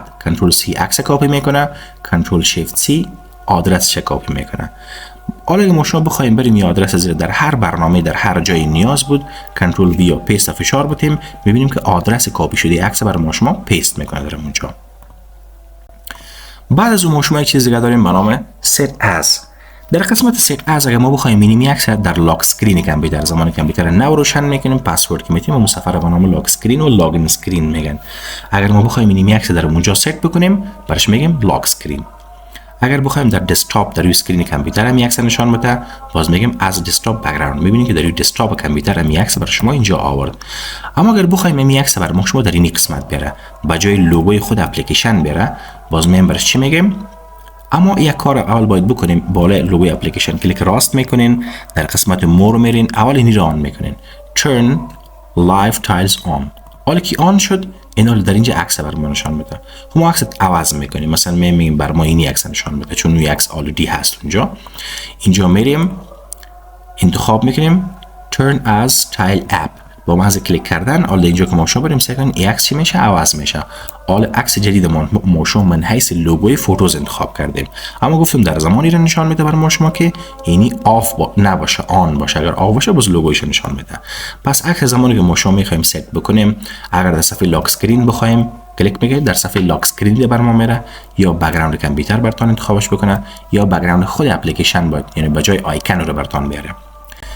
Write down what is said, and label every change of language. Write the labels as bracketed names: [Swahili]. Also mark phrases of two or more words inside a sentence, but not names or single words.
[Persian] کنترل سی عکس کپی میکنه، کنترل شیفت سی آدرس چه کپی میکنه. حالا اگه ما شما بخوایم بریم این آدرس زیر در هر برنامه در هر جای نیاز بود، کنترل وی یا پیست فشار بدیم، میبینیم که آدرس کپی شده عکس برای ما شما پیست میکنه در اونجا. بعد از اون ما شما یک چیز دیگه داریم به نام [English] set as. [Persian] در قسمت [English] set as [Persian] اگر ما بخوایم مینیمی عکس در [English] lock screen [Persian] کامپیوتر، زمانی کامپیوتر نو روشن میکنیم پسورد که میتونیم مسافر به نام لاک اسکرین و [English] login screen [Persian] میگن. اگر ما بخوایم مینیمی عکس در اونجا ست بکنیم برش میگیم [English] lock screen. [Persian] اگر بخوایم در دسکتاپ در روی اسکرین کامپیوتر هم عکس نشان بده باز میگیم از [English] desktop background. [Persian] میبینید که در روی دسکتاپ کامپیوتر هم عکس برای شما اینجا آورد. اما اگر بخوایم این عکس برای شما در این قسمت بره با جای لوگوی خود اپلیکیشن بره، باز میگیم برش چی میگیم؟ اما یک کار اول باید بکنیم، بالای لوگوی اپلیکیشن کلیک راست میکنین، در قسمت مور میرین، اول اینی رو آن میکنین، [English] turn live tiles on. [Persian] حالا که آن شد اینا در اینجا عکس بر ما نشان میده. ما عکس عوض میکنیم، مثلا میگیم بر ما اینی عکس نشان میده چون اون عکس آلردی هست اینجا میریم انتخاب میکنیم [English] turn as tile app. [Persian] با محض کلیک کردن حالا اینجا که ما شما بریم سکن این عکس چی میشه؟ عوض میشه. حالا عکس جدید ما شما من حیث لوگوی فوتوز انتخاب کردیم، اما گفتم در زمانی رو نشان میده برای ما شما که یعنی آف نباشه، آن باشه. اگر آف باشه باز لوگویش نشان میده. پس عکس زمانی که ما شما میخوایم ست بکنیم، اگر در صفحه [English] lock screen [Persian] بخوایم کلیک میگه در صفحه [English] lock screen [Persian] بر ما میره، یا بک‌گراند کامپیوتر براتون انتخابش بکنه، یا بک‌گراند خود اپلیکیشن باید، یعنی به جای آیکن رو براتون بیاره.